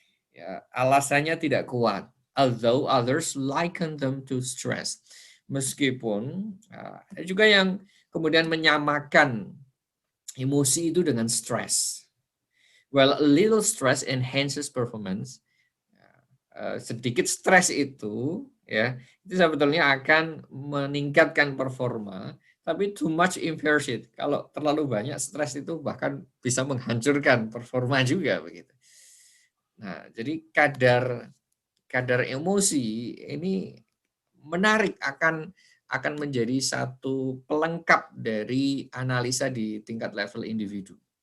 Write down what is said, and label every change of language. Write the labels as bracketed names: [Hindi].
[Indonesian] Ya, alasannya tidak kuat. [English] Although others liken them to stress. [Indonesian] Meskipun ada juga yang kemudian menyamakan emosi itu dengan stress. [English] Well, a little stress enhances performance. [Indonesian] Sedikit stres itu ya, itu sebetulnya akan meningkatkan performa. Tapi [English] too much impairs it. [Indonesian] Kalau terlalu banyak stres itu bahkan bisa menghancurkan performa juga begitu. Nah, jadi kadar emosi ini menarik akan menjadi satu pelengkap dari analisa di tingkat level individu.